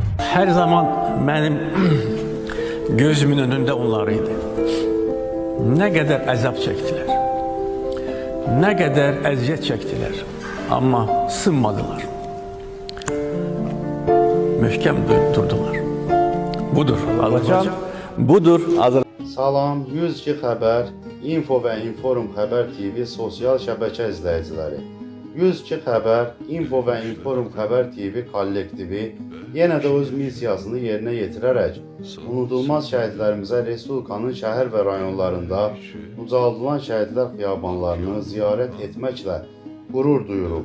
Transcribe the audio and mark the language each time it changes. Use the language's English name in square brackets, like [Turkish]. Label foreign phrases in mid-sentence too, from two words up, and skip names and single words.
[Turkish] Her zaman benim gözümün önünde onlarıydı. Ne kadar azap çektiler. Ne kadar eziyet çektiler. Ama sınmadılar. Mühkem durdular. [Azerbaijani] Budur Azərbaycan. Budur Azərbaycan. Salam, 102 xəbər, info və inform xəbər TV sosial şəbəkə izləyiciləri. 102 xəbər, info və inform xəbər TV kollektivi yenə də öz missiyasını yerinə yetirərək unudulmaz şəhidlərimizə Respublikanın şəhər və rayonlarında ucaldılan şəhidlər xiyabanlarını ziyarət etməklə qürur duyuruq.